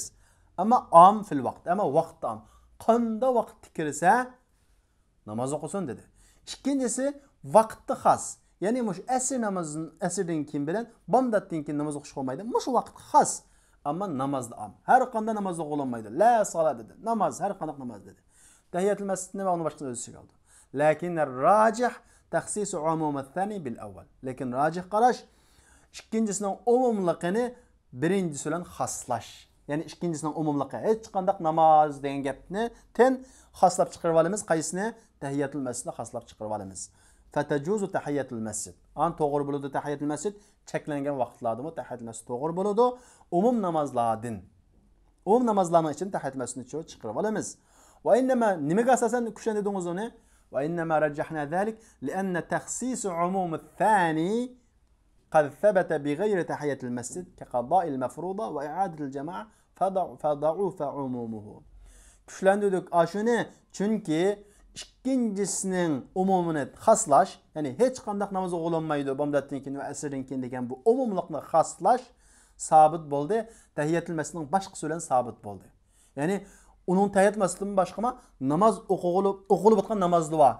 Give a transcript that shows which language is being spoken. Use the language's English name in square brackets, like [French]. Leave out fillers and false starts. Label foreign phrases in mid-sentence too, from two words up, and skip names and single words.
[Uzbek] Ammo [Arabic] عام في الوقت, [Uzbek] ammo vaqtda am. Qanday vaqtda kirsa namoz o'qisin dedi. Ikkinchisi vaqtda xos. Ya'ni mush asr namozini asrdan keyin bilan bomdoddan keyin namoz o'qish olmaydi. Mush vaqt xos. Ammo namozda am. Har qanday namoz o'qilinmaydi. [Arabic] لا صلاة [Uzbek] dedi. Namoz har qanday namoz dedi. Tahiyatul masjidni va uni boshqa o'zi oldi. [Arabic] لكن راجح تخصيص عموم الثاني بالأول. [Uzbek] Lekin rajih qarash ikkinchisining umumligini birinchisi bilan xoslash. Ya'ni ikkinchisining umumligi hech qanday namoz degan gapni ten xoslab chiqarib olamiz. Qaysini? Tahiyatul masjidni xoslab chiqarib olamiz. [Arabic] فتجوز تحية المسجد. [Uzbek] An to'g'ri bo'ladi tahiyatul masjid cheklangan vaqtlardami tahiyatul masjid to'g'ri bo'ladi. Umum namozlardan. Umum namozlarning ichidan tahiyatul masjidni chiqarib olamiz. [Arabic] وإنما [Uzbek] nimaga asosan kushlandingiz uni? [Arabic] وإنما رجحنا ذلك لأن تخصيص عموم الثاني قد ثبت بغير تحية المسجد كقضاء المفروضة وإعادة الجماعة فضعف عمومه. [Uzbek] Kushlandik ashuni chunki ikkinchisining umumini xoslash, ya'ni hech qanday namoz o'qilinmaydi bomdoddan keyin va asrdan keyin degan bu umumlikni xoslash sabit bo'ldi. Tahiyatul masjidning boshqasi bilan sabit bo'ldi. Ya'ni uning tahiyatul masjiddan boshqa namoz o'qilib o'tgan namozlar bor.